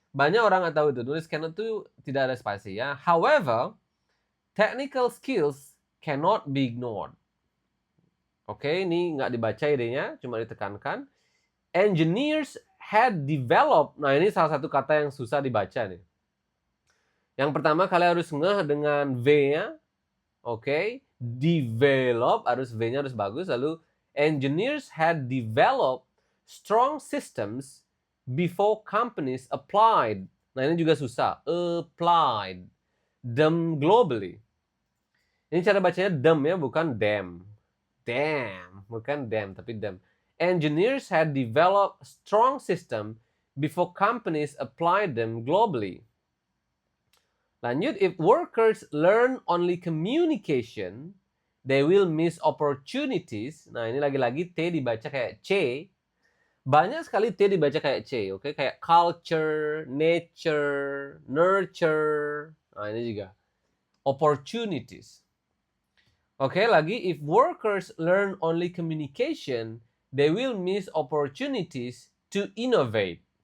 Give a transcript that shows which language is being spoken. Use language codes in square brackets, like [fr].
[id] Banyak orang nggak tahu itu, nulis cannot itu tidak ada spasi ya. [en] However, technical skills cannot be ignored. [id] Oke, ini nggak dibaca idenya, cuma ditekankan. [en] Engineers had developed. [id] Nah, ini salah satu kata yang susah dibaca nih. Yang pertama, kalian harus ngeh dengan V-nya. Oke, develop, V-nya harus bagus. [en] Lalu, engineers had developed strong systems before companies applied. [id] Nah, ini juga susah. [en] Applied them globally. [id] Ini cara bacanya them ya, bukan them. Damn, bukan them, tapi them. [en] Engineers had developed strong system before companies applied them globally. Lanjut, if workers learn only communication, they will miss opportunities. [id] Nah, ini lagi-lagi T dibaca kayak C. Banyak sekali T dibaca kayak C, oke? Kayak culture, nature, nurture. Nah, ini juga. [en] Opportunities. [id] Oke, lagi, [en] if workers learn only communication, they will miss opportunities to innovate.